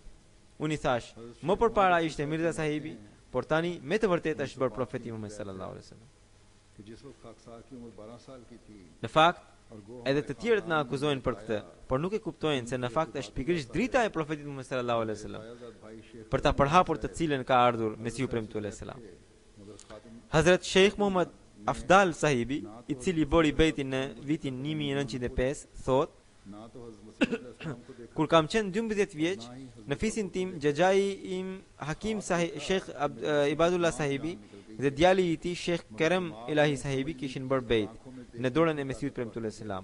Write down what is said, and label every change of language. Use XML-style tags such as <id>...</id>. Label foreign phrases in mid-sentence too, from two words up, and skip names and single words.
<sq>Unë i thash: Më përpara ishte Mirza sahibi, por tani me të vërtetë është bërë profeti Muhammed</sq> <ar>صلى الله عليه وسلم.</ar> <sq>Në fakt, edhe të tjerët na akuzojnë për këtë, por nuk e kuptojnë se në fakt është pikërisht drita e profetit Muhammed</sq> <ar>صلى الله عليه وسلم,</ar> <sq>për ta përhapur të cilën ka ardhur Mesihu premtuar</sq> <ar>عليه السلام.</ar> <sq>Hazrat Sheikh Muhammad Afdal sahibi, i cili bori bejtin në vitin 1905, thot: Kur kam qenë 12 vjeç, në fisin tim xhaxhai im Hakim Sheikh Ibadullah sahibi dhe djali i tij Sheikh Kerem Ilahi sahibi kishin bërë bejt në dorën e Mesihut premtuar Islam.</sq>